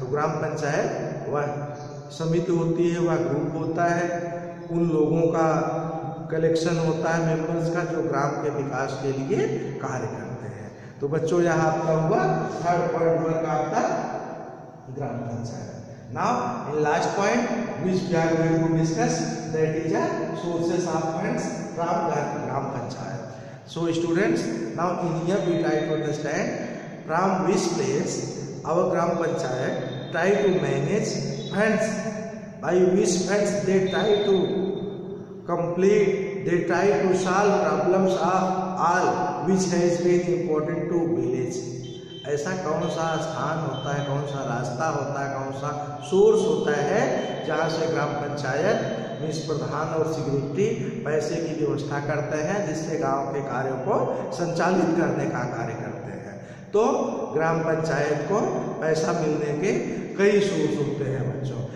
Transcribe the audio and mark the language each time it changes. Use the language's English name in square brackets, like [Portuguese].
[Hindi] तो ग्राम पंचायत वह समिति होती है, वह ग्रुप होता है, उन लोगों का कलेक्शन होता है मेंबर्स का जो ग्राम के विकास के लिए कार्य करते हैं। तो बच्चों, यहाँ आपका हुआ 3rd पॉइंट वर्क आपका ग्राम panchayat. [English] Now in last point which we are going to discuss, that is sources of funds from gram panchayat. So students, now in here we try to understand from which place our gram panchayat try to manage funds, by which funds they try to complete, they try to solve problems of all which has been important to village. [Hindi] ऐसा कौन सा स्थान होता है, कौन सा रास्ता होता है, कौन सा सोर्स होता है जहाँ से ग्राम पंचायत में प्रधान और सेक्रेटरी पैसे की व्यवस्था करते हैं जिससे गांव के कार्यों को संचालित करने का कार्य करते हैं। तो ग्राम पंचायत को पैसा मिलने के कई सोर्स होते हैं बच्चों।